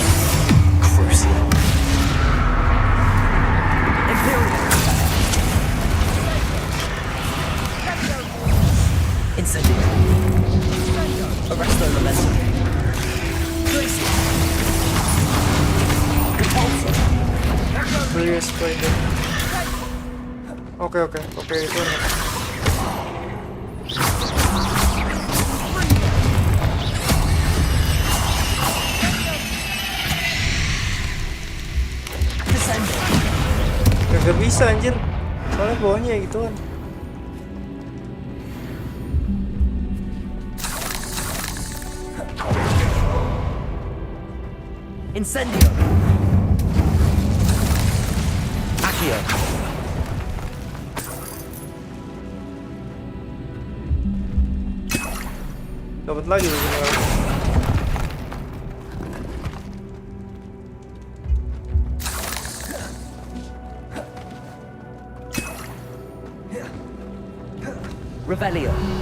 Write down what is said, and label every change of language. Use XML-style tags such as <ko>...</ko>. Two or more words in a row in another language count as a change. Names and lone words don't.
<id>Crucial. Imperio. Incendio. Arresto momentum. Glacius. Repulsor. Beli spider. Oke, itu enak. Gak bisa anjir. Soalnya bawahnya ya gituan. Incendio. Accio. Dapat lagi begini. Revelio.</id>